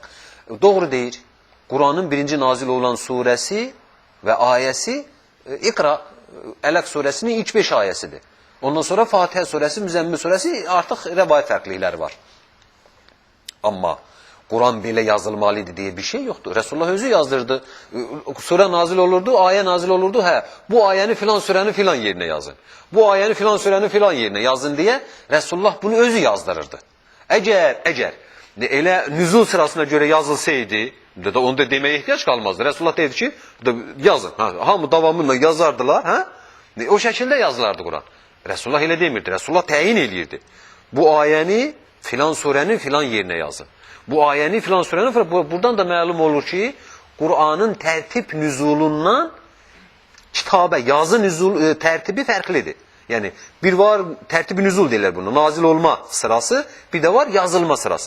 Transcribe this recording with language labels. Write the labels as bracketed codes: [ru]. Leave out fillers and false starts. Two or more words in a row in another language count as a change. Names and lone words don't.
[az] Doğru deyir. Quranın birinci nazil olan surəsi və ayəsi İqra, Ələq surəsinin ilk 5 ayəsidir. Ondan sonra Fatihə surəsi, Müzəmmil surəsi artıq rəvayət fərqlikləri var. [tr] Amma Quran belə yazılmalıydı diye bir şey yoktu. [az] Resulullah özü yazdırdı. Sure nazil olurdu, aye nazil olurdu. [tr] Bu ayeni filan sürenin filan yerine yazın. Bu ayeni filan sürenin filan yerine yazın diye Resulullah bunu özü yazdırırdı. [az] Eğer elə [tr] nüzul sırasına göre yazılsaydı, onda demeye ihtiyaç kalmazdı. [az] Resulullah dedi ki, yazın. Hamı davamıyla yazardılar. [tr] O şekilde yazılardı Kur'an. [az] Resulullah elə demirdi. Resulullah təyin eləyirdi. [tr] Bu ayeni filan surenin filan yerine yazın. [az] Bu ayəni filan surənin, buradan da məlum olur ki, Qur'anın tərtib nüzulundan kitabə, yazı nüzul tərtibi fərqlidir. Yəni, bir var tərtibi nüzul deyirlər bunu, nazil olma sırası, bir də var yazılma sırası.